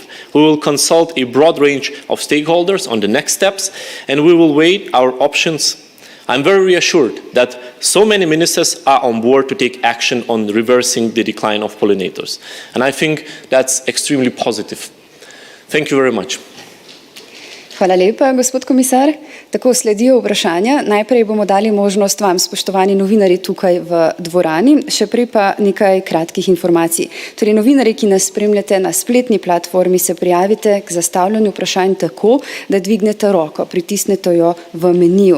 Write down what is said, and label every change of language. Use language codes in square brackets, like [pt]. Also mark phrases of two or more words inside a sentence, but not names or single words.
[en] We will consult a broad range of stakeholders on the next steps, and we will weigh our options. I'm very reassured that so many ministers are on board to take action on reversing the decline of pollinators. And I think that's extremely positive. Thank you very much. [sl] Hvala lepa, gospod komisar. Tako sledijo vprašanja. Najprej bomo dali možnost vam, spoštovani novinarji tukaj v dvorani, še prej pa nekaj kratkih informacij. Torej, novinarji, ki nas spremljate na spletni platformi, se prijavite k zastavljanju vprašanj tako, da dvignete roko, pritisnete jo v meniju.